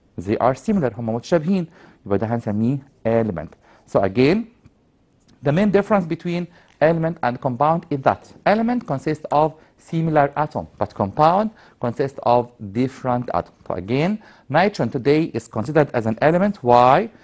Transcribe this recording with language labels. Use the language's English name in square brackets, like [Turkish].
[English] They are similar. [Arabic] هم متشابهين، يبقى ده هنسميه element. [English] So again, the main difference between element and compound is that element consists of similar atom, but compound consists of different atoms. So again, nitrogen today is considered as an element. Why?